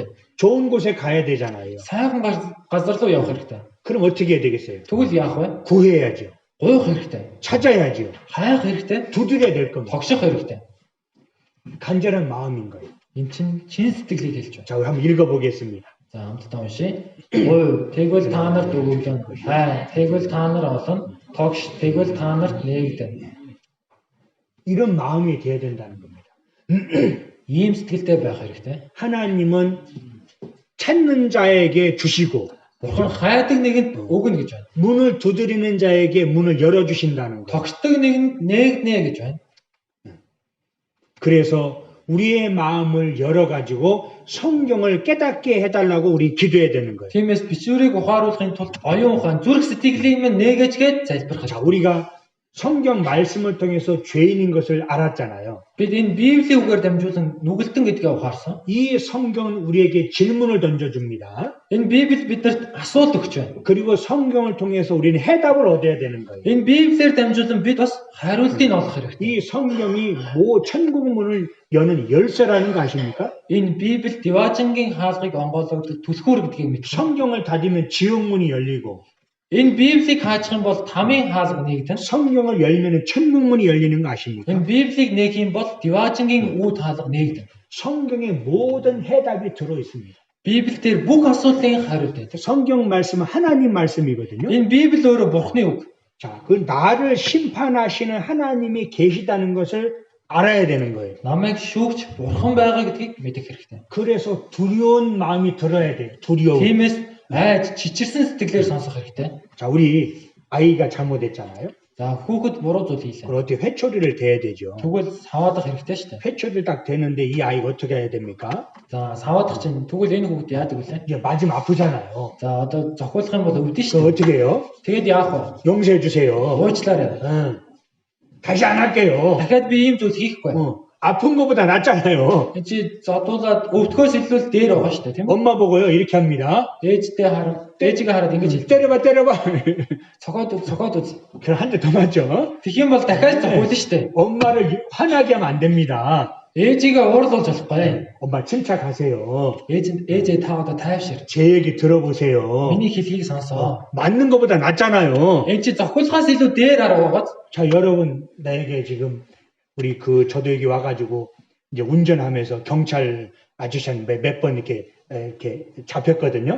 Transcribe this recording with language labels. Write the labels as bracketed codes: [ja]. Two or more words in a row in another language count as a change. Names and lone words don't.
[ko] 좋은 곳에 가야 되잖아요. [mn] Сайхан газар руу явах хэрэгтэй. [ko] 그럼 어떻게 해야 되겠어요? [mn] Тэгвэл яах вэ? [ko] 구해야죠. [mn] Гуйх хэрэгтэй. [ko] 찾아야죠. [mn] Хайх хэрэгтэй. [ko] 두드려야 될 겁니다. [mn] Тогших хэрэгтэй. [ko] 간절한 마음인 거예요. [mn] Энэ чинь чин сэтгэлийг хэлж байна. [ko] 자, 우리 한번 읽어보겠습니다. [mn] За хамтдаа уншия. Ой, тэгвэл та нарт өгөгдөн. Тэгвэл та нар олон. Тогш тэгвэл та нарт нээгдэн. [ko] 이런 마음이 돼야 된다는 겁니다. [mn] Ийм сэтгэлтэй байх хэрэгтэй. [ko] 하나님은 찾는 자에게 주시고 [mn] Бурхан хайдаг нэгэнд өгнө гэж байна. [ko] 문을 두드리는 자에게 문을 열어주신다는 거. [mn] Тогшдог нэгэнд нээгднэ гэж байна. [ko] 그래서 우리의 마음을 열어가지고 성경을 깨닫게 해달라고 우리 기도해야 되는 거예요. [mn] Тиймээс бичвэрийг ухааруулахын тулд оюун ухаан зүрх сэтгэлийг минь нээгээч гэж залбирах. [ko] 자, 우리가 성경 말씀을 통해서 죄인인 것을 알았잖아요. [mn] Бид энэ Библийн үгээр дамжуулан нүгэлтэн гэдгээ ухаарсан. [ko] 이 성경은 우리에게 질문을 던져줍니다. [mn] Энэ Библи бидэнд асуулт өгч байна. [ko] 그리고 성경을 통해서 우리는 해답을 얻어야 되는 거예요. [mn] Энэ Библиэр дамжуулан бид бас хариултыг олох хэрэгтэй. [ko] 이 성경이 천국문을 여는 열쇠라는 거 아십니까? [mn] Энэ Библи Диваажингийн хаалгыг онгойлгодог түлхүүр гэдгийг мэдсэн. [ko] 성경을 닫으면 지옥문이 열리고 [mn] Энэ Библийг хаачих юм бол тамийн хаалга нээгдэн. [ko] 성경을 열면 천국문이 열리는 거 아십니까? [mn] Энэ Библийг нээх юм бол Диваажингийн үүд хаалга нээгдэн. [ko] 성경에 모든 해답이 들어 있습니다. [mn] Библиэлд бүх асуултын хариулт байдаг. [ko] 성경 말씀은 하나님 말씀이거든요. [mn] Энэ Библи өөрөө Бурхны үг. [ko] 자, 그 나를 심판하시는 하나님이 계시다는 것을 알아야 되는 거예요. [mn] Намайг шүүгч Бурхан байгаа гэдгийг мэдэх хэрэгтэй. [ko] 그래서 두려운 마음이 들어야 돼요. 두려움. [mn] Тиймээс айж чичирсэн сэтгэлээр сонсох хэрэгтэй. [ko] 자, 우리 아이가 잘못했잖아요. [mn] За хүүхэд буруу зүйл хийлээ. [ko] 그럼 어떻게 회초리를 대야 되죠. [mn] Тэгвэл саваадах хэрэгтэй шүү дээ. [ko] 회초리를 딱 대는데 이 아이가 어떻게 해야 됩니까? [mn] За саваадах чинь тэгвэл энэ хүүхэд яадаг вүлээ? [ko] 이제 맞으면 아프잖아요. [mn] За одоо зохиолох юм бол өвдөн шүү [ko] 그럼 [mn] дээ. [ko] 어떻게 해요? [mn] Тэгэд яах вэ? [ko] 용서해 주세요. [mn] Уучлаарай. [ko] 응. 다시 안 할게요. [mn] Дахиад би ийм зүйл хийхгүй. [ko] 아픈 것보다 낫잖아요. [mn] Энд чи зодуулаад өвдөхөөс илүү дээр байгаа шүү дээ, тийм үү? [ko] 엄마 보고요 이렇게 합니다. [mn] Ээжигээ хараад ингэж хэлдэг. [ko] 때려봐. [mn] Цогоод үз. [ko] 그럼 한 대 더 맞죠? [mn] Тэгэх юм бол дахиад зохиолно шүү дээ. [ko] 엄마를 화나게 하면 안 됩니다. [mn] Ээжигээ уурлуулж болохгүй. [ko] 엄마 침착하세요. [mn] ээжээ та одоо тайвшир. [ko] 제 얘기 들어보세요. [mn] Миний хэлхийг сонсоо. [ko] 맞는 것보다 낫잖아요. [mn] Энд чи зохиолохоос илүү дээр хараагаад. [ko] 자, 여러분 나에게 지금 우리 저도 여기 와가지고 이제 운전하면서 경찰 아저씨한테 몇 번 이렇게 잡혔거든요.